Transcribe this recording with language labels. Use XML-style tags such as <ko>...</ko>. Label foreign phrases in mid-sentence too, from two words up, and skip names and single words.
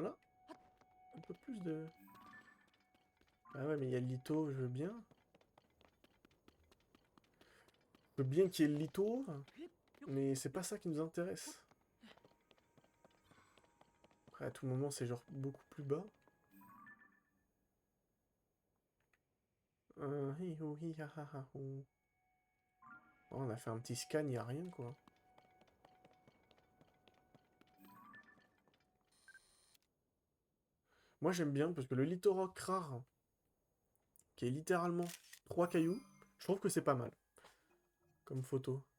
<fr>Là, un peu plus de... Ah ouais, mais il y a le litho, je veux bien. Je veux bien qu'il y ait le litho, mais c'est pas ça qui nous intéresse. Après, à tout moment, c'est genre beaucoup plus bas. Hi ho hi ha ha ha ho. Oh, on a fait un petit scan, y a rien, quoi. Moi, j'aime bien, parce que le Lithorock rare, qui est littéralement 3 cailloux, je trouve que c'est pas mal, comme photo.</fr>